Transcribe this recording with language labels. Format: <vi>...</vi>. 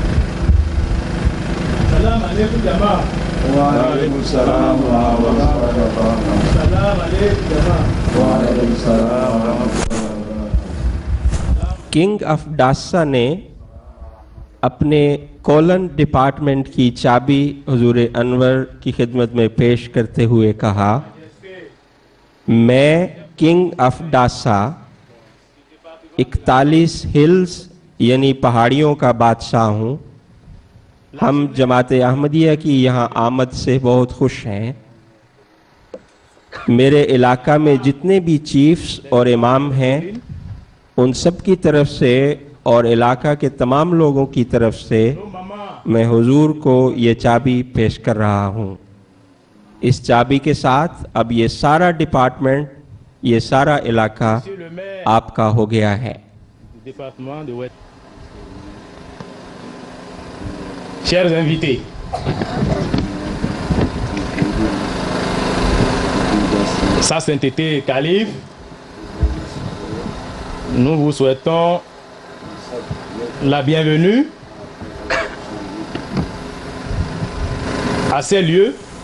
<ar>السلام عليكم جماعة. وعليكم السلام ورحمة الله وبركاته. السلام عليكم جماعة. وعليكم السلام ورحمة الله وبركاته.</ar> <hi>King of Dasa ने अपने colon department की चाबी हुजूर अनवर की खिदमत में पेश करते हुए कहा, मैं किंग ऑफ डासा 41 हिल्स यानी पहाड़ियों का बादशाह हूँ। हम जमात अहमदिया की यहाँ आमद से बहुत खुश हैं। मेरे इलाका में जितने भी चीफ्स और इमाम हैं उन सब की तरफ से और इलाका के तमाम लोगों की तरफ से मैं हुजूर को ये चाबी पेश कर रहा हूँ। इस चाबी के साथ अब ये सारा डिपार्टमेंट, ये सारा इलाका आपका हो गया है।</hi> <fr>Chers invités, Sa Sainteté Calife, nous vous souhaitons la bienvenue à ces lieux.</fr>